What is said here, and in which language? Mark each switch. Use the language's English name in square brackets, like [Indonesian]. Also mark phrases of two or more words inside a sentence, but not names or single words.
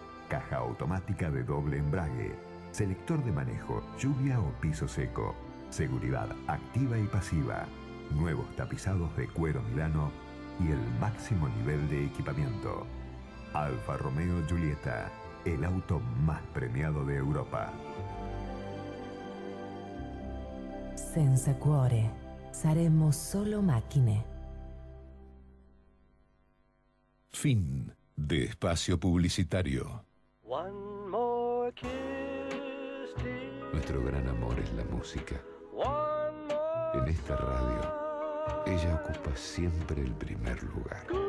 [Spanish] Caja automática de doble embrague. selector de manejo, lluvia o piso seco, seguridad activa y pasiva, nuevos tapizados de cuero Milano y el máximo nivel de equipamiento. Alfa Romeo Giulietta, el auto más premiado de Europa. [Italian] Senza cuore, saremo solo macchine. [Spanish] Fin de espacio publicitario. Nuestro gran amor es la música. En esta radio, ella ocupa siempre el primer lugar.